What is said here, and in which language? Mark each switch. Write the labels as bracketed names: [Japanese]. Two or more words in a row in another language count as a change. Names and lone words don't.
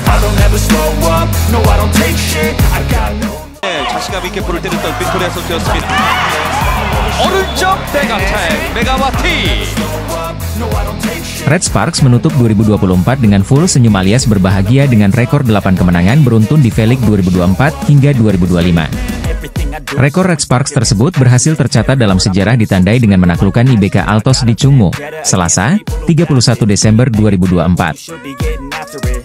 [English] don't ever slow up, no I don't take shit, I got no. [Korean] 자신감 있게 볼을 때렸던 빅토리아 선수였습니다. 오른쪽 백어택 메가와티. [Indonesian] Red Sparks menutup 2024 dengan full senyum alias berbahagia dengan rekor 8 kemenangan beruntun di V-League 2024 hingga 2025. Rekor Red Sparks tersebut berhasil tercatat dalam sejarah ditandai dengan menaklukkan IBK Altos di Chungmu, Selasa, 31 Desember 2024.